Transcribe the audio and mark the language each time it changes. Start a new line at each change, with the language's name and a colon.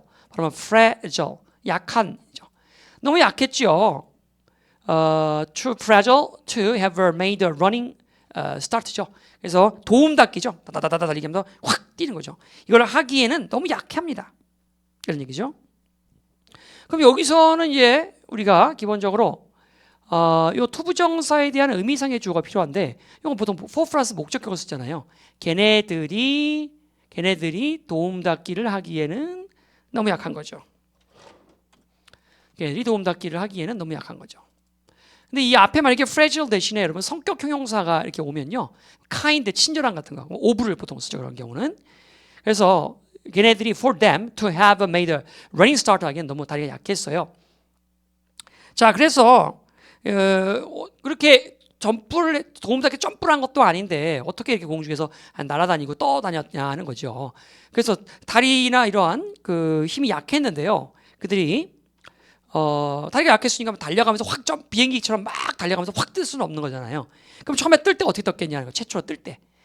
Korean: 바로 fragile 약한죠. 너무 약했죠.
English: Too fragile to have made a running start죠.
Korean: 그래서 도움닫기죠. 다다다다 달리기 하면서 확 뛰는 거죠. 이걸 하기에는 너무 약합니다. 이런 얘기죠. 그럼 여기서는 이제 우리가 기본적으로 요 투부정사에 대한 의미상의 주어가 필요한데 이건 보통 for 플러스 목적격을 쓰잖아요. 걔네들이 도움닫기를 하기에는 너무 약한 거죠. 걔네들이 도움닫기를 하기에는 너무 약한 거죠. 근데 이 앞에 만약에 fragile 대신에 여러분 성격 형용사가 이렇게 오면요, kind 친절한 같은 거, over를 보통 쓰죠 그런 경우는. 그래서 걔네들이
English: for them to have made a running start
Korean: 하기엔 너무 다리가 약했어요. 자, 그래서 그렇게 도움닫기 점프를 한 것도 아닌데 어떻게 이렇게 공중에서 날아다니고 떠다녔냐 하는 거죠. 그래서 다리나 이러한 그 힘이 약했는데요. 그들이 다리가 약했으니까 달려가면서 확 비행기처럼 막 달려가면서 확 뜰 수는 없는 거잖아요. 그럼 처음에 뜰 때 어떻게 떴겠냐는 거, 최초로 뜰 때.